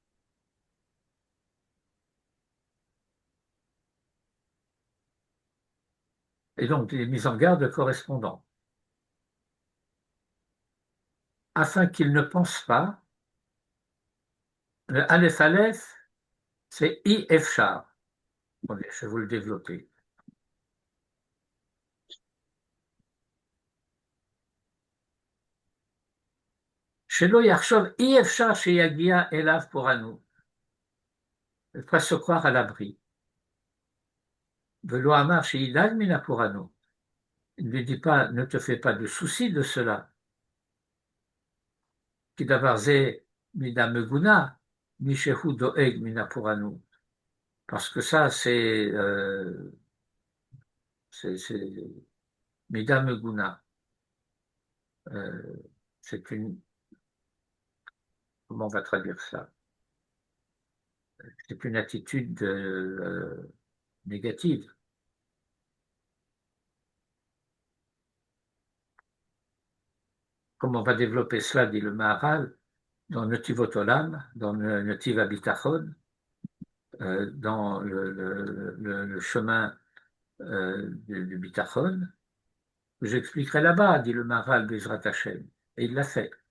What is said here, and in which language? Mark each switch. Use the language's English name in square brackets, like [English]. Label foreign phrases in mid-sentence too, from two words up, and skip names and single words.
[French] Et donc des mises en garde correspondantes. Afin qu'il ne pense pas, le Aleph Aleph, c'est [Hebrew] אי אפשר. [French] Attendez, je vais vous le développer. [Hebrew] שלא יחשוב, אי אפשר שיגיע אליו פורענות. [French] Il ne faut pas se croire à l'abri. [Hebrew] ולא אמר שידאג מן הפורענות. [French] Il ne lui dit pas, ne te fais pas de soucis de cela. [Hebrew] כי דבר זה מידה מגונה, מי שהוא דואג מן הפורענות. [French] Parce que ça, c'est [Hebrew] מידה מגונה. [French] C'est une... Comment on va traduire ça? C'est une attitude négative. Comme on va développer cela, dit le Maharal, dans Netivot Olam, dans le Netiv Habitachon, dans le chemin du Bitachon, j'expliquerai là-bas, dit le Maharal [Hebrew] בעזרת השם, [French] et il l'a fait.